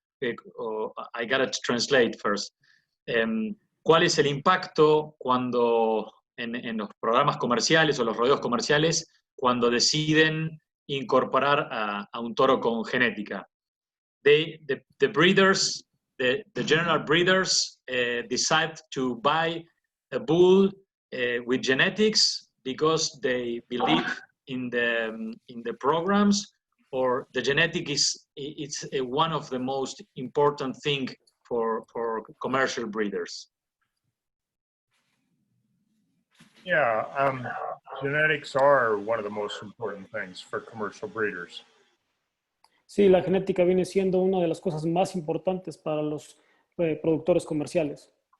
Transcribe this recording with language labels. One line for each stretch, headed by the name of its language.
English: I got to translate first.
Spanish: ¿Cuál es el impacto cuando en los programas comerciales o los rodeos comerciales cuando deciden incorporar a un toro con genética?
English: The breeders, the general breeders decide to buy a bull with genetics because they believe in the programs, or the genetic it's one of the most important thing for commercial breeders? Yeah, genetics are one of the most important things for commercial breeders.
Spanish: Sí, la genética viene siendo una de las cosas más importantes para los productores comerciales.